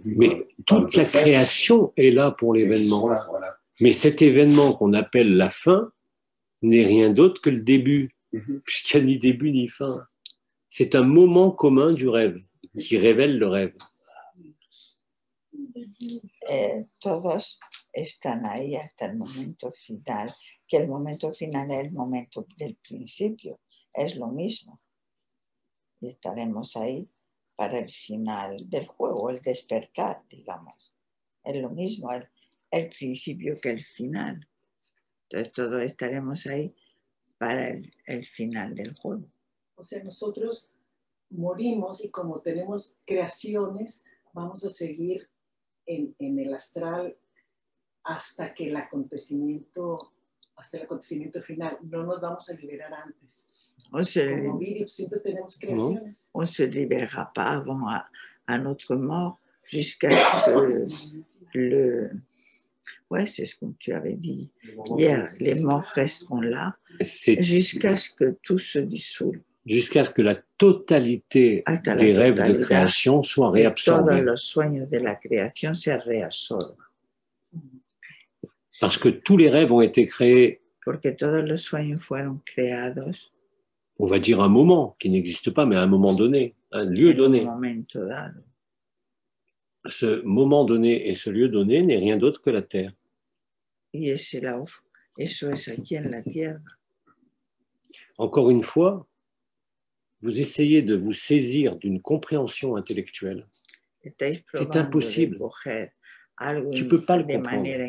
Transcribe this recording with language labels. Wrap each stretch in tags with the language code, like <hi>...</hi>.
<fr>Mais toute la création est là pour l'événement. Voilà. Mais cet événement qu'on appelle la fin n'est rien d'autre que le début, puisqu'il n'y a ni début ni fin. C'est un moment commun du rêve qui révèle le rêve.</fr> <es>Todos están ahí hasta el momento final, que el momento final es el momento del principio, es lo mismo. Y estaremos ahí para el final del juego, el despertar, digamos. Es lo mismo, el principio que el final. Entonces todos estaremos ahí para el final del juego. O sea, nosotros morimos y como tenemos creaciones, vamos a seguir en el astral hasta el acontecimiento final. No nos vamos a liberar antes. Como Viri, siempre tenemos creaciones.</es> <fr>On ne se libérera pas avant à notre mort jusqu'à ce que le... Ouais, c'est ce que tu avais dit hier. Les morts resteront là jusqu'à ce que tout se dissolve. Jusqu'à ce que la totalité des rêves de création soit réabsorbée.</fr> <es>Todos los sueños de la creación se reabsorban.</es> <fr>Parce que tous les rêves ont été créés.</fr> <es>Porque todos los sueños fueron creados.</es> <fr>On va dire un moment qui n'existe pas, mais à un moment donné, un lieu donné.</fr> <es>Un momento dado.</es> <fr>Ce moment donné et ce lieu donné n'est rien d'autre que la terre.</fr> <es>Y eso es aquí en la tierra.</es> <fr>Encore une fois, vous essayez de vous saisir d'une compréhension intellectuelle. C'est impossible. Tu ne peux pas le comprendre.</fr>